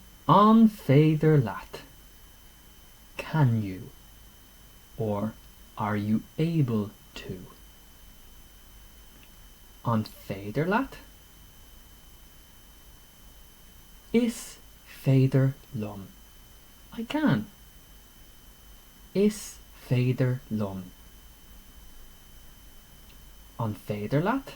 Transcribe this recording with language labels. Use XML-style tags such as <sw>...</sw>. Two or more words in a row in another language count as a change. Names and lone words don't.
<ga>An féidir leat.</ga> <en>Can you? Or are you able to?</en> <ga>An féidir leat. Is féidir lum.</ga> <en>I can.</en> <ga>Is féidir lum. An féidir leat.</ga>